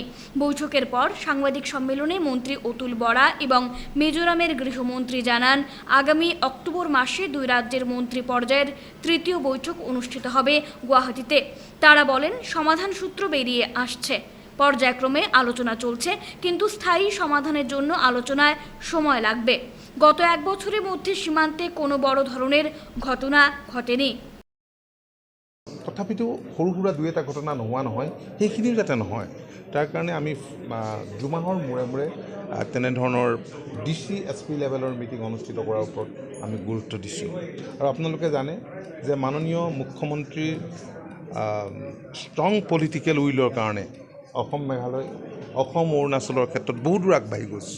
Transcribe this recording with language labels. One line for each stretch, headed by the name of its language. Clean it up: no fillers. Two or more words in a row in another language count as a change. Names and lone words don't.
Bangla: বৈঠকের পর সাংবাদিক সম্মেলনে মন্ত্রী অতুল বরা এবং মিজোরামের গৃহমন্ত্রী জানান, আগামী অক্টোবর মাসে দুই রাজ্যের মন্ত্রী পর্যায়ের তৃতীয় বৈঠক অনুষ্ঠিত হবে গুয়াহাটিতে। তারা বলেন, সমাধান সূত্র বেরিয়ে আসছে, পর্যায়ক্রমে আলোচনা চলছে, কিন্তু স্থায়ী সমাধানের জন্য আলোচনায় সময় লাগবে। গত ১ বছরের মধ্যে সীমান্তে কোনো বড় ধরনের ঘটনা ঘটেনি।
Assamese: তথাপিতো সৰু সুৰা দুই এটা ঘটনা নোহোৱা নহয়, সেইখিনিও যাতে নহয় তাৰ কাৰণে আমি দুমাহৰ মূৰে মূৰে তেনেধৰণৰ DC SP লেভেলৰ মিটিং অনুষ্ঠিত কৰাৰ ওপৰত আমি গুৰুত্ব দিছোঁ। আৰু আপোনালোকে জানে যে মাননীয় মুখ্যমন্ত্ৰীৰ
English: strong political will
Assamese: কাৰণে অসম মেঘালয়, অসম অৰুণাচলৰ ক্ষেত্ৰত বহু দূৰ আগবাঢ়ি গৈছোঁ।